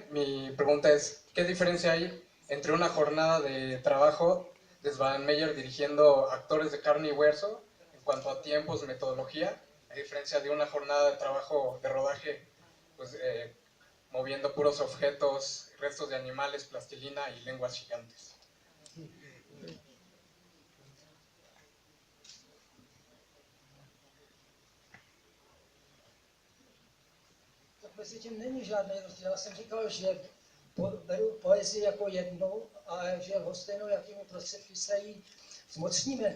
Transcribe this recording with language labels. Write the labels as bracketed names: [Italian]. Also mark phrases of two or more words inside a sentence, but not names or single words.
[Spanish] Mi pregunta es, ¿qué diferencia hay entre una jornada de trabajo de Svan Meyer dirigiendo actores de carne y hueso en cuanto a tiempos, metodología, a diferencia de una jornada de trabajo de rodaje, pues moviendo puros objetos, restos de animales, plastilina y lenguas gigantes? [Czech] Mezi tím není žádný rozdíl. Já jsem říkal, že beru poezii jako jednu a že lhostejnou, jakými prostředky se jí zmocníme.